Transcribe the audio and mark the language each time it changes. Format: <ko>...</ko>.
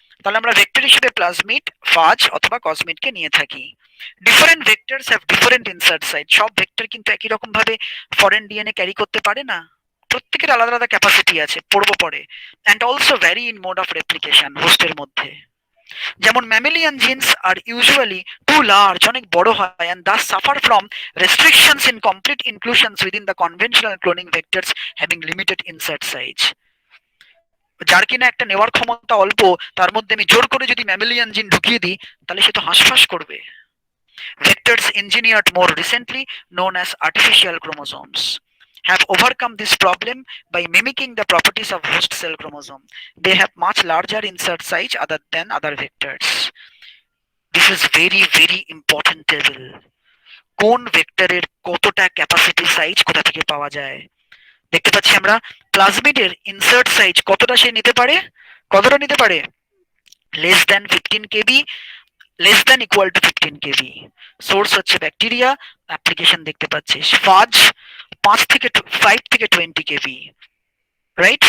<bn>তাহলে আমরা ভেক্টর হিসেবে প্লাজমিড, ফাজ অথবা কসমিডকে নিয়ে থাকি।</bn> <en>Different vectors have different insert site.</en> <bn>সব ভেক্টর কিন্তু একই রকম ভাবে ফরেন ডিএনএ ক্যারি করতে পারে না, প্রত্যেকের আলাদা আলাদা ক্যাপাসিটি আছে, পড়বো পরে।</bn> <en>and also vary in mode of replication</en> <bn>হোস্টের মধ্যে।</bn> <en>যেমন mammalian genes are usually too large,</en> <bn>অনেক বড় হয়,</bn> <en>and thus suffer from restrictions in complete inclusions within the conventional cloning vectors having limited insert size.</en> <bn>যার কিনা একটা নেওয়ার ক্ষমতা অল্প, তার মধ্যে আমি জোর করে যদি ম্যামিলিয়ান জিন ঢুকিয়ে দিই তাহলে সে তো হাঁসফাঁস করবে।</bn> <en>Vectors engineered more recently, known as artificial chromosomes, have overcome this problem by mimicking the properties of host cell chromosome. They have much larger insert size other than other vectors. This is very very important table.</en> <bn>কোন ভেক্টরের কতটা capacity size কোথা থেকে পাওয়া যায় দেখতে পাচ্ছি আমরা। প্লাজমিডের ইনসার্ট সাইজ কতটা সে নিতে পারে? কতটা নিতে পারে?</bn> <en>Less than 15 KB, less than equal to 15 KB.</en> <bn>Source হচ্ছে ব্যাকটেরিয়া, অ্যাপ্লিকেশন দেখতে পাচ্ছিস ফাজ 5 থেকে 20 কেবি, রাইট?</bn>